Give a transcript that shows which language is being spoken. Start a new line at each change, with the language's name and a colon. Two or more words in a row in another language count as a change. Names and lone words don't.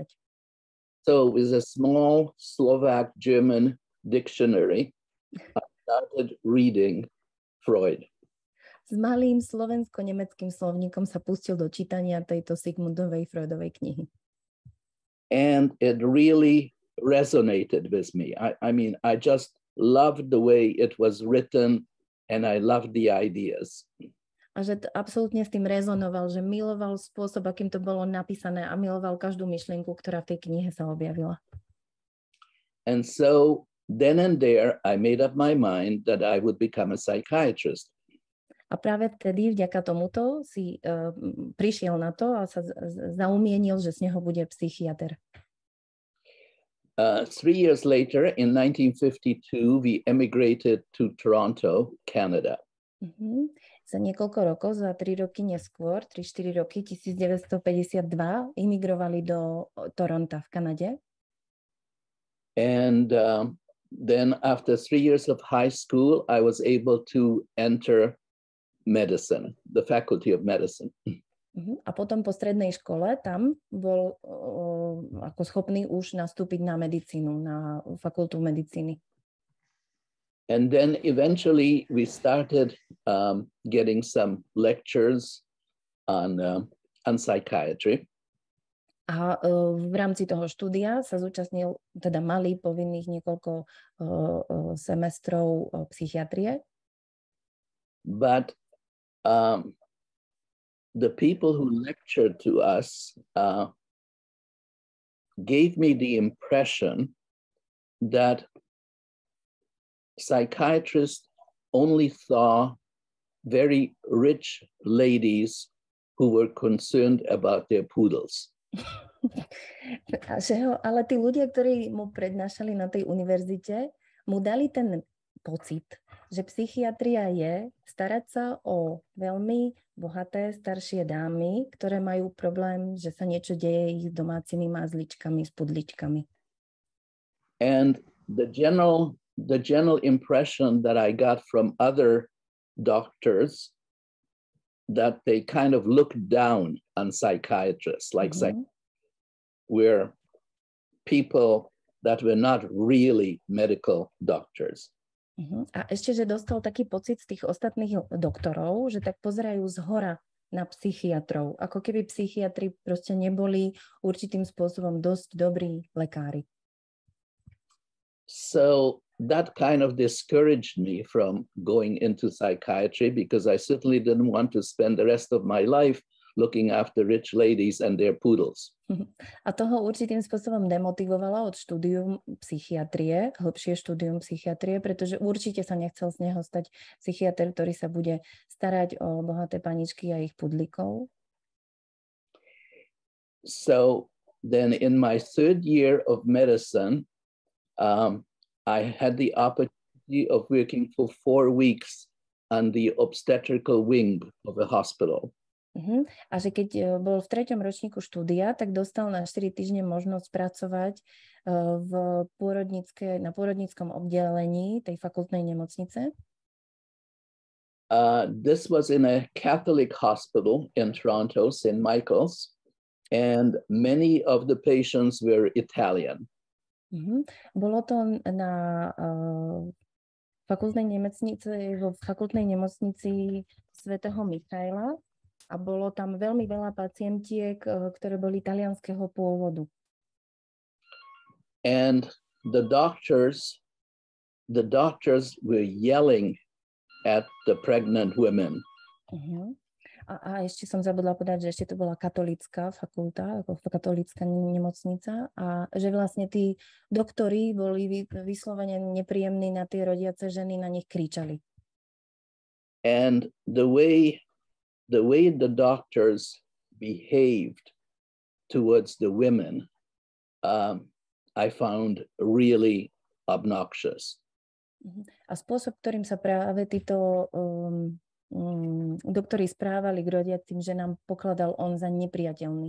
English: So with a small Slovak-German dictionary, I started reading Freud.
Slovak: S malým slovensko-nemeckým slovníkom sa pustil do čítania tejto Sigmundovej Freudovej knihy.
English: And it really resonated with me. I mean, I just loved the way it was written and I loved the ideas.
Slovak: A že absolútne s tým rezonoval, že miloval spôsob, akým to bolo napísané a miloval každú myšlienku, ktorá v tej knihe sa objavila.
English: And so then and there I made up my mind that I would become a psychiatrist.
Slovak: A práve vtedy, vďaka tomuto, si prišiel na to a sa zaumienil, že z neho bude psychiatr.
English: 3 years later, in 1952, we emigrated to Toronto, Canada.
Slovak: Za niekoľko rokov, za 3 roky neskôr, 3-4 roky, 1952, imigrovali do Toronta v Kanade.
English: And then after 3 years of high school, I was able to enter medicine, the faculty of medicine.
Slovak: A potom po strednej škole tam bol ako schopný už nastúpiť na medicínu, na fakultu medicíny.
English: And then eventually we started getting some lectures on psychiatry.
Slovak: A v rámci toho štúdia sa zúčastnil, teda mali povinných niekoľko semestrov psychiatrie.
English: But the people who lectured to us gave me the impression that psychiatrists only saw very rich ladies who were concerned about their poodles.
Slovak: Ale tí ľudia, ktorí mu prednášali na tej univerzite, mu dali ten pocit, že psychiatria je starať sa o veľmi bohaté staršie dámy, ktoré majú problém, že sa niečo deje ich s domácimi mázličkami, s pudličkami.
English: And the general impression that I got from other doctors that they kind of look down on psychiatrists, like were people that were not really medical doctors.
Slovak: A ešte, že dostal taký pocit z tých ostatných doktorov, že tak pozerajú zhora na psychiatrov, ako keby psychiatri proste neboli určitým spôsobom dosť dobrí lekári.
English: So that kind of discouraged me from going into psychiatry because I certainly didn't want to spend the rest of my life looking after rich ladies and their poodles.
Slovak: A toho určitým spôsobom demotivovalo od štúdium psychiatrie, hlbšie štúdium psychiatrie, pretože určite sa nechcel z neho stať psychiatr, ktorý sa bude starať o bohaté paničky a ich pudlikov.
English: So then in my third year of medicine, I had the opportunity of working for 4 weeks on the obstetrical wing of a hospital.
Slovak: A že keď bol v 3. ročníku štúdia, tak dostal na 4 týždne možnosť pracovať na pôrodníckom oddelení tej fakultnej nemocnice.
English: This was in a Catholic hospital in Toronto, St. Michael's, and many of the patients were Italian.
Slovak: Bolo to na fakultnej nemocnici svätého Michaela a bolo tam veľmi veľa pacientiek, ktoré boli talianskeho pôvodu.
English: And the doctors were yelling at the pregnant women.
Slovak: A ešte som zabudla povedať, že ešte to bola katolícka fakulta, ako katolícka nemocnica a že vlastne tí doktori boli vyslovene nepríjemní na tie rodiace ženy, na nich kričali.
English: And the way the doctors behaved towards the women, I found really obnoxious.
Slovak: A spôsob, ktorým sa práve títo doktori správali k rodiacim ženám, pokladal on za nepriateľný.